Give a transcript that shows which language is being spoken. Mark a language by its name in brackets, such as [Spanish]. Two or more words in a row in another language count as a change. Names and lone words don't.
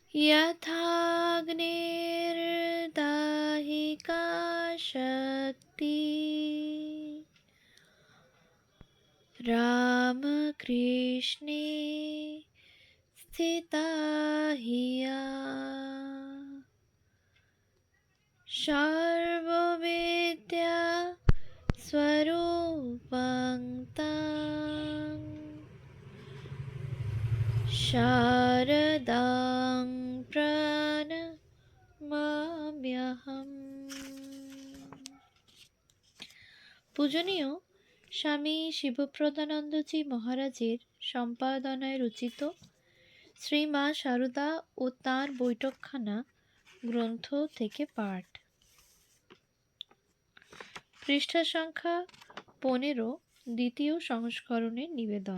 [Sanskrit] यथाग्निर्दाहिका शक्ति रामकृष्णे स्थिता हिया सर्वविद्या स्वरूपं तं शारदां प्रणमाम्यहम्। [Bangla] পূজনীয় স্বামী শিবপ্রদানন্দজি মহারাজের সম্পাদনায় রচিত শ্রীমা সারদা ও তাঁর বৈঠকখানা গ্রন্থ থেকে পাঠ। পৃষ্ঠা সংখ্যা 15, দ্বিতীয় সংস্করণের নিবেদন।